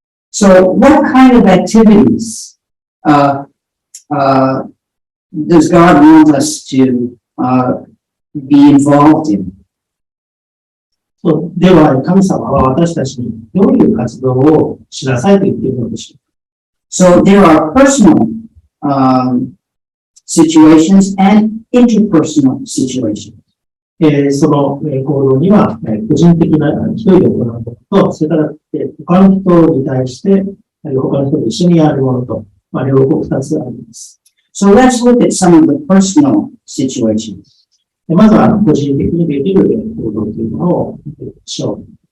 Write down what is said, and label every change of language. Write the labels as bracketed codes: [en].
[en] So, what kind of activities does God want us to be involved in? [ja] では、神様は私たちにどういう活動をしなさいと言っているのでしょうか。 [en] So, there are personal situations and interpersonal situations. [ja] その行動には、個人的な一人で行うことと、それから他の人に対して、他の人と一緒にやるものと、両方二つあります。 [en] So let's look at some of the personal situations. [ja] まずは個人的にできる行動というものを見てみましょう。